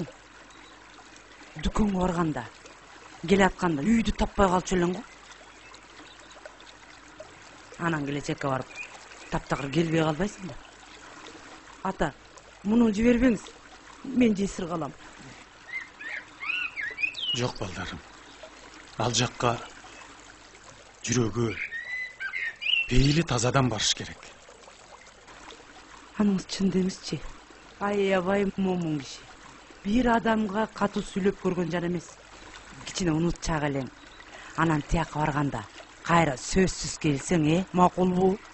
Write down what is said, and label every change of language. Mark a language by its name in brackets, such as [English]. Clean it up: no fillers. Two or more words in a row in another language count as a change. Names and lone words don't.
[Kyrgyz] Дүкөнгө барганда, келе атканда үйдү таппай калчу элең го. Анан келечекке барып, таптакыр келбей калбайсың да. Ата, муну жибербеңиз, мен жесир калам. Жок балдарым. Ал жаққа жүрегі, пейілі тазадан барыш керек. Аныңыз чын демесчи. Аябай момун киши. Бир адамга катуу сүйлөп көргөн жан эмес. Кичине унутчак элең. Анан тияка барганда кайра сөзсүз келсең, макулбу?